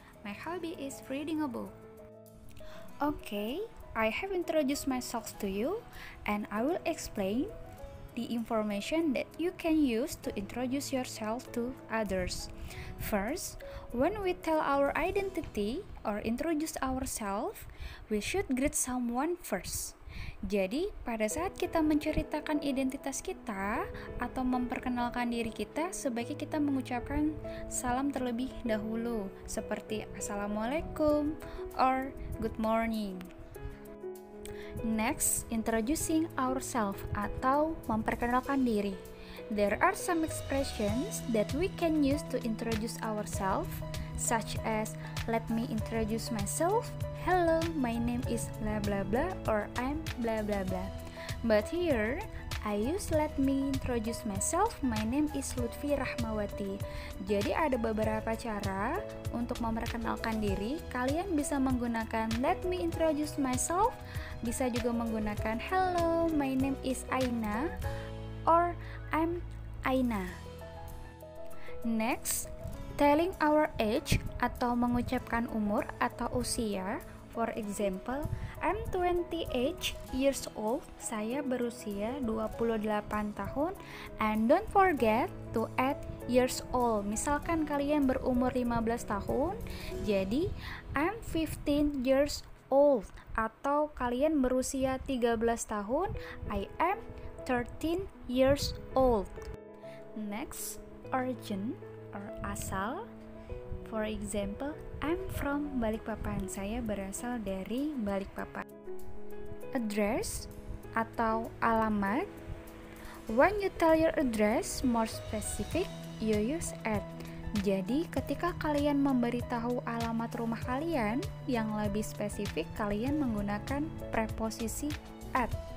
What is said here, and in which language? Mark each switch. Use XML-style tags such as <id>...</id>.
<en>My hobby is reading a book. Okay, I have introduced myself to you and I will explain the information that you can use to introduce yourself to others. First, when we tell our identity or introduce ourselves, we should greet someone first.</en> <id>Jadi, pada saat kita menceritakan identitas kita atau memperkenalkan diri kita, sebaiknya kita mengucapkan salam terlebih dahulu, seperti Assalamualaikum</id> <en>or Good morning. Next, introducing ourselves</en> <id>atau memperkenalkan diri.</id> <en>There are some expressions that we can use to introduce ourselves, such as let me introduce myself. Hello, my name is blah blah blah or I'm blah blah blah. But here, I use let me introduce myself. My name is Lutfi Rahmawati.</en> <id>Jadi ada beberapa cara untuk memperkenalkan diri. Kalian bisa menggunakan</id> <en>let me introduce myself.</en> <id>Bisa juga menggunakan</id> <en>hello, my name is Aina or I'm Aina. Next, telling our age</en> <id>atau mengucapkan umur atau usia.</id> <en>For example, I'm 28 years old.</en> <id>Saya berusia 28 tahun.</id> <en>And don't forget to add years old.</en> <id>Misalkan kalian berumur 15 tahun, jadi</id> <en>I'm 15 years old.</en> <id>Atau kalian berusia 13 tahun,</id> <en>I am 13 years old. Next, origin or asal. For example, I'm from Balikpapan.</en> <id>Saya berasal dari Balikpapan. Address atau alamat.</id> <en>When you tell your address more specific, you use at.</en> <id>Jadi, ketika kalian memberitahu alamat rumah kalian yang lebih spesifik, kalian menggunakan preposisi at.</id>